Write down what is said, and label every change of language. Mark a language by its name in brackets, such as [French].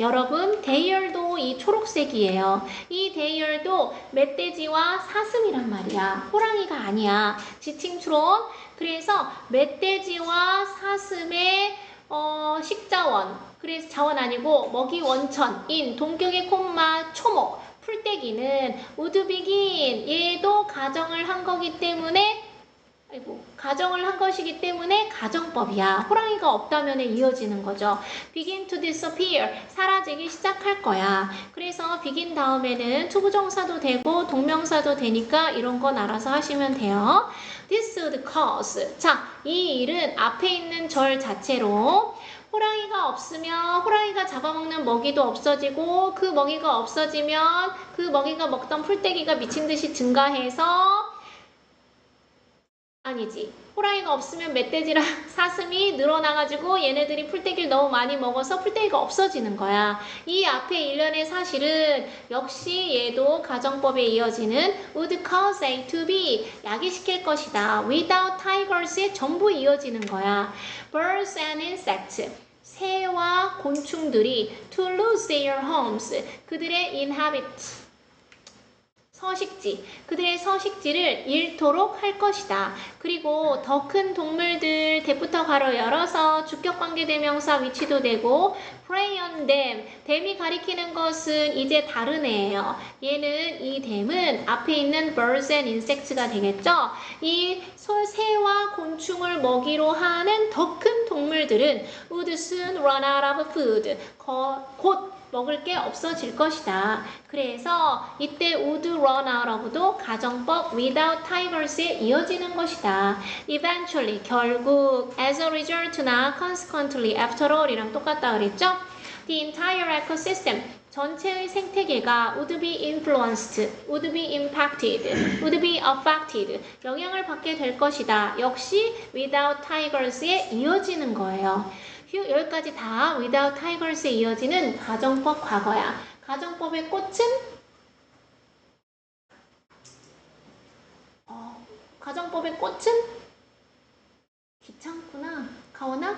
[Korean] 여러분, their도 이 초록색이에요. 이 their도 멧돼지와 사슴이란 말이야. 호랑이가 아니야. 지칭 추론. 그래서 멧돼지와 사슴의 식자원. 그래서 자원 아니고 먹이 원천인 동격의 콤마 초목. [English] 풀떼기는 would begin. [Korean] 얘도 가정을 한 거기 때문에 가정을 한 것이기 때문에 가정법이야. 호랑이가 없다면 이어지는 거죠. [English] begin to disappear. [Korean] 사라지기 시작할 거야. 그래서 begin 다음에는 투부정사도 되고 동명사도 되니까 이런 건 알아서 하시면 돼요. [English] This would cause. [Korean] 자, 이 일은 앞에 있는 절 자체로 호랑이가 없으면 호랑이가 잡아먹는 먹이도 없어지고 그 먹이가 없어지면 그 먹이가 먹던 풀떼기가 미친 듯이 증가해서 아니지. 호랑이가 없으면 멧돼지랑 사슴이 늘어나가지고 얘네들이 풀떼기를 너무 많이 먹어서 풀떼기가 없어지는 거야. 이 앞에 일련의 사실은 역시 얘도 가정법에 이어지는 would cause A to B. 야기시킬 것이다. without tigers에 전부 이어지는 거야. [English] birds and insects. [Korean] 새와 곤충들이 [English] to lose their homes. [Korean] 그들의 inhabit. 서식지, 그들의 서식지를 잃도록 할 것이다. 그리고 더 큰 동물들 대부터 가로 열어서 주격관계대명사 위치도 되고 [English] prey on them, [Korean] them이 가리키는 것은 이제 다른 애예요. 얘는 이 them은 앞에 있는 [English] birds and insects [Korean] 가 되겠죠. 이 새와 곤충을 먹이로 하는 더 큰 동물들은 [English] would soon run out of food, [Korean] 곧 먹을 게 없어질 것이다. 그래서 이때 would run out of도 가정법 without tigers에 이어지는 것이다. [English] eventually, 결국, as a result나 consequently, after all [Korean] 이랑 똑같다 그랬죠? [English] The entire ecosystem, [Korean] 전체의 생태계가 [English] would be influenced, would be impacted, would be affected, [Korean] 영향을 받게 될 것이다. 역시 without tigers에 이어지는 거예요. 여기까지 다 without tigers에 이어지는 가정법 과거야. 가정법의 꽃은? 가정법의 꽃은? 귀찮구나. 가오나?